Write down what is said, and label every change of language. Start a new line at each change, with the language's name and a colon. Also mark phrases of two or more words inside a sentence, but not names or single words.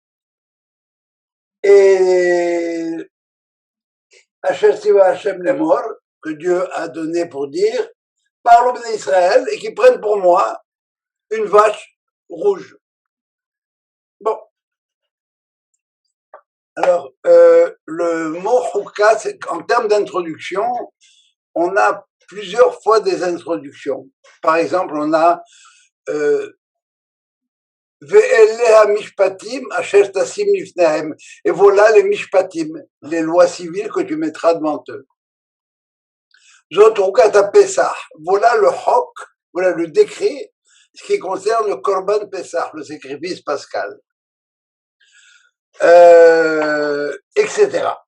Hebrew: Et אשר ציווה השם לאמור,
French: que Dieu a donné pour dire, parle aux bénis d'Israël et qu'ils prennent pour moi une vache rouge. Bon. Alors, le mot Chouka, en termes d'introduction, on a plusieurs fois des introductions. Par exemple, on a
Hebrew: ואלה המשפטים אשר תשים לפניהם.
French: Et voilà les mishpatim, les lois civiles que tu mettras devant eux.
Hebrew: זאת חוקת פסח.
French: Voilà le Chok, voilà le décret, ce qui concerne le
Hebrew: קרבן פסח,
French: le sacrifice pascal. Etc.